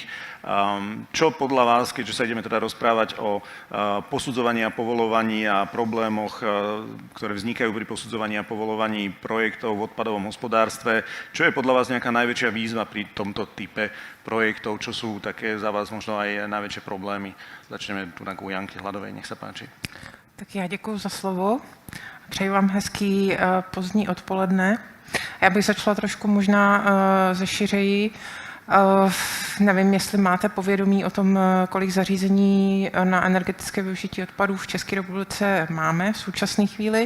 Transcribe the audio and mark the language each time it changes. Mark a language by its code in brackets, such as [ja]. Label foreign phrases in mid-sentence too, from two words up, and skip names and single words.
[sk] Čo podľa vás, keďže sa ideme teda rozprávať o posudzovaní a povoľovaní a problémoch, ktoré vznikajú pri posudzovaní a povoľovaní projektov v odpadovom hospodárstve, čo je podľa vás nejaká najväčšia výzva pri tomto type projektov, čo sú také za vás možno aj najväčšie problémy? Začneme tu na Janky Hladovej, nech sa páči. [cs] Tak já děkuji za slovo. Přeji vám hezký pozdní odpoledne. Já bych začala trošku možná ze šiřeji. Nevím, jestli máte povědomí o tom, kolik zařízení na energetické využití odpadů v České republice máme v současné chvíli.